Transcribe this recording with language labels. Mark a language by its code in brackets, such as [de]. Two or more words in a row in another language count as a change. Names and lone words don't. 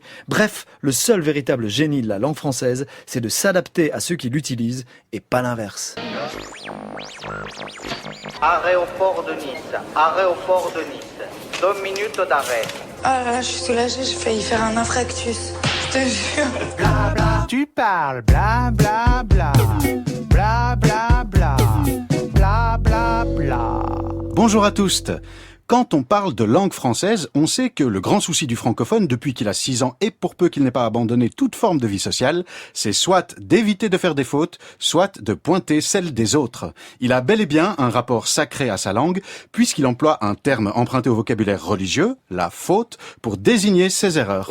[fr] Bref, le seul véritable génie de la langue française, c'est de s'adapter à ceux qui l'utilisent et pas l'inverse. Arrêt au port de Nice. Arrêt au port de Nice. 2 minutes d'arrêt. Ah là là, je suis soulagée, j'ai failli faire un infarctus. Je te jure. Bla bla. Tu parles bla bla bla. Bla bla bla. Bla bla bla. Bonjour à tous. Quand on parle de langue française, on sait que le grand souci du francophone, depuis qu'il a 6 ans et pour peu qu'il n'ait pas abandonné toute forme de vie sociale, c'est soit d'éviter de faire des fautes, soit de pointer celles des autres. Il a bel et bien un rapport sacré à sa langue, puisqu'il emploie un terme emprunté au vocabulaire religieux, la faute, pour désigner ses erreurs.